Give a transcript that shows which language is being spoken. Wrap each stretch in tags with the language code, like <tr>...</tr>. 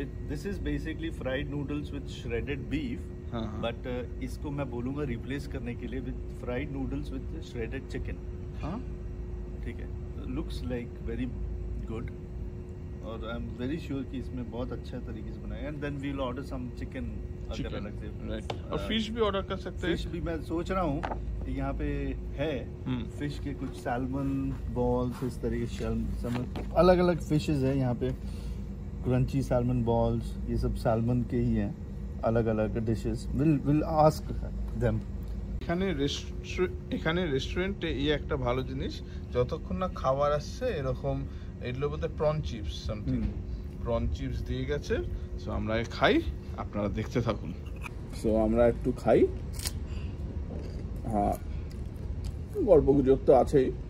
<en>This is basically fried noodles with shredded beef.</en> <hi>हाँ, हाँ. But इसको मैं बोलूँगा रिप्लेस करने के लिए</hi> <en>with fried noodles with shredded chicken.</en> <hi>हाँ, ठीक है,</hi> <en>looks like very good.</en> <hi>और</hi> <en>I am very sure</en> <hi>कि इसमें बहुत अच्छा तरीके से बनाया।</hi> <en>and then we will order some chicken</en> <hi>अगर अलग से।</hi> <en>Right.</en> <hi>और फिश भी ऑर्डर कर सकते हैं। फिश भी मैं सोच रहा हूँ कि यहाँ पे है फिश के कुछ सैल्मन बॉल्स, इस तरीके के अलग अलग फिशेस है यहाँ पे। क्रंची सैल्मन बॉल्स, ये सब सैल्मन के ही हैं, अलग अलग डिशेस।</hi> <en>Will ask them.</en> <bn>এখানে রেস্টুরেন্টে এই একটা ভালো জিনিস, যতক্ষণ না খাবার আসছে এরকম এগুলো বলতে prawn chips something, prawn chips দিয়ে গেছে। সো আমরা খাই, আপনারা দেখতে থাকুন। সো আমরা একটু খাই। হ্যাঁ, গল্প গুজব তো আছেই।</bn>